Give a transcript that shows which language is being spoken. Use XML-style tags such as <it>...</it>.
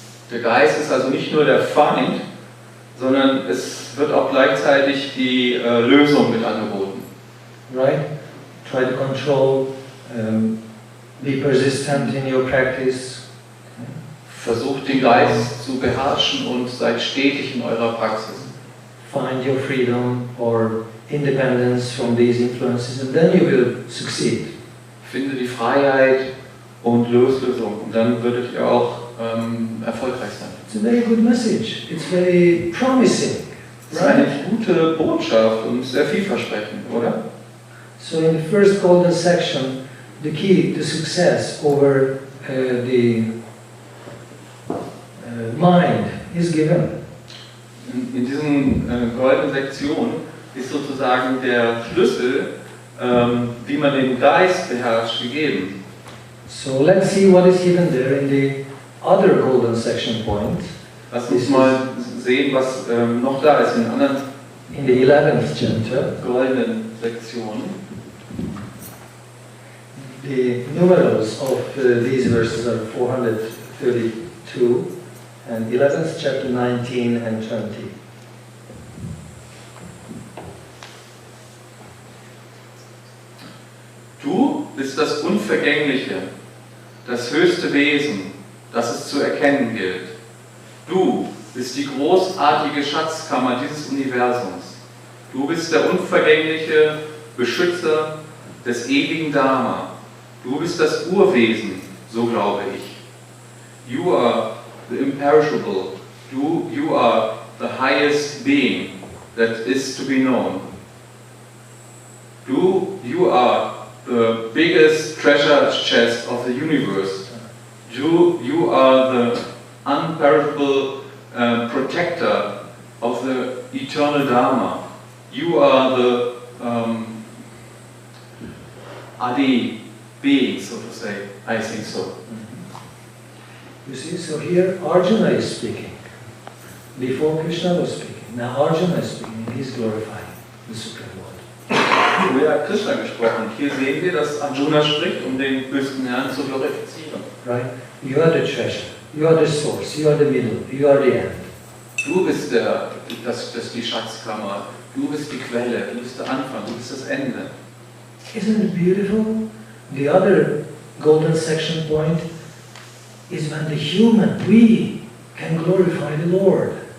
<de>Der Geist ist also nicht nur der Feind, sondern es wird auch gleichzeitig die Lösung mit angeboten.</de> <en>Right? Try to control, be persistent in your practice.</en> <de>Versucht den Geist zu beherrschen und seid stetig in eurer Praxis.</de> <en>Find your freedom or independence from these influences and then you will succeed.</en> <de>Finde die Freiheit und Loslösung und dann würdet ihr auch erfolgreich sein.</de> <en>It's a very good message. It's very promising.</en> <de>Das ist eine gute Botschaft und sehr vielversprechend, oder?</de> <en>So in the first golden section, the key to success over the mind is given.</en> <de>In diesen goldenen Sektionen ist sozusagen der Schlüssel, wie man den Geist beherrscht, gegeben.</de> <en>So let's see what is given there in the other golden section point.</en> <de>Lass uns mal sehen, was noch da ist in den anderen</de> <en>in the 11th chapter.</en> <de>Goldenen Sektionen.</de> <en>The numerals of these verses are 432 and 11th chapter 19 and 20.</en> <de>Du bist das Unvergängliche, das höchste Wesen, das es zu erkennen gilt. Du bist die großartige Schatzkammer dieses Universums. Du bist der unvergängliche Beschützer des ewigen Dharma. Du bist das Urwesen, so glaube ich.</de> <en>You are the imperishable. You are the highest being that is to be known. You are the biggest treasure chest of the universe. You are the unperishable protector of the eternal Dharma. You are the Adi being, so to say. I think so. You see, so here Arjuna is speaking. Before Krishna was speaking. Now Arjuna is speaking and he's glorifying the Supreme Lord.</en> <de>Früher hat Krishna gesprochen. Hier sehen wir, dass Arjuna spricht, um den höchsten Herrn zu glorifizieren.</de> <en>Right? You are the treasure. You are the source. You are the middle. You are the end.</en> <de>Du bist die Schatzkammer. Du bist die Quelle. Du bist der Anfang. Du bist das Ende.</de> <en>Isn't it beautiful? The other golden section point is when the human, we, can glorify the Lord.</en>